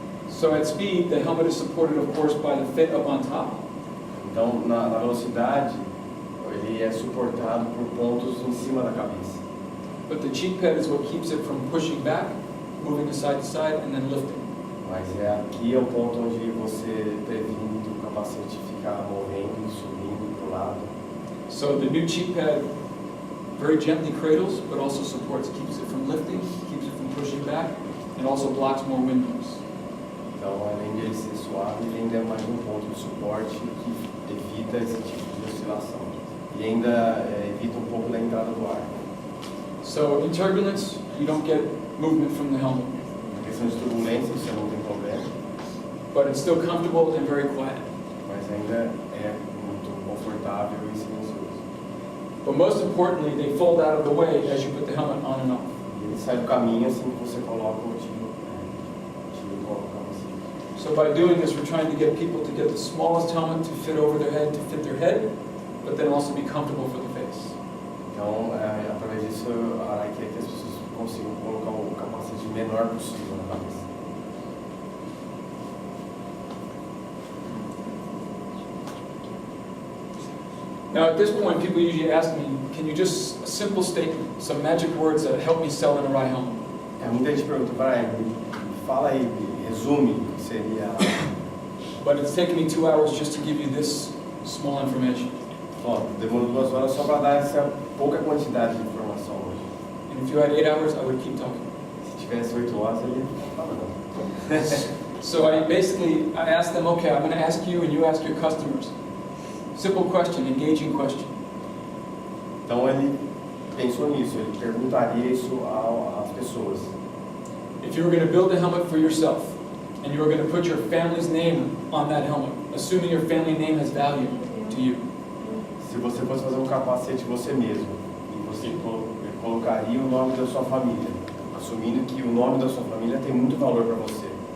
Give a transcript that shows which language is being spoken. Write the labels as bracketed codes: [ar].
[en] So at speed, the helmet is supported, of course, by the fit up on top. [pt] Então, na velocidade, ele é suportado por pontos em cima da cabeça. [en] But the cheek pad is what keeps it from pushing back, moving to side, and then lifting. [pt] Mas aqui é o ponto onde você previne do capacete ficar movendo, subindo para o lado. [en] So the new cheek pad very gently cradles, but also supports, keeps it from lifting, keeps it from pushing back, and also blocks more wind noise. [pt] Então, além de ele ser suave, ele ainda é mais um ponto de suporte que evita esse tipo de oscilação. E ainda evita um pouco da entrada do ar. [en] So in turbulence, you don't get movement from the helmet, [pt] Na questão de turbulência, você não tem problema, [en] but it's still comfortable and very quiet. [pt] mas ainda é muito confortável e silencioso. [en] But most importantly, they fold out of the way as you put the helmet on and off. [pt] E ele sai do caminho assim que você coloca o tiro e coloca o capacete. [en] So by doing this, we're trying to get people to get the smallest helmet to fit over their head, to fit their head, but then also be comfortable for the face. [pt] Então, através disso, a Arai quer que as pessoas consigam colocar o capacete menor possível na cabeça. [en] Now at this point, people usually ask me, can you just, a simple statement, some magic words that help me sell an Arai helmet? [pt] Muita gente pergunta, Brian, fala aí, resume, o que seria... [en] But it's taken me 2 hours just to give you this small information. [pt] Ó, demorou 2 horas só para dar essa pouca quantidade de informação hoje. [en] And if you had 8 hours, I would keep talking. [pt] Se tivesse 8 horas, ele ia falar não. [en] So I asked them, okay, I'm going to ask you and you ask your customers. Simple question, engaging question. [pt] Então ele pensou nisso, ele perguntaria isso às pessoas. [en] If you were going to build a helmet for yourself, and you were going to put your family's name on that helmet, assuming your family name has value to you. [pt] Se você fosse fazer um capacete você mesmo, e você colocaria o nome da sua família, assumindo que o nome da sua família tem muito valor para você.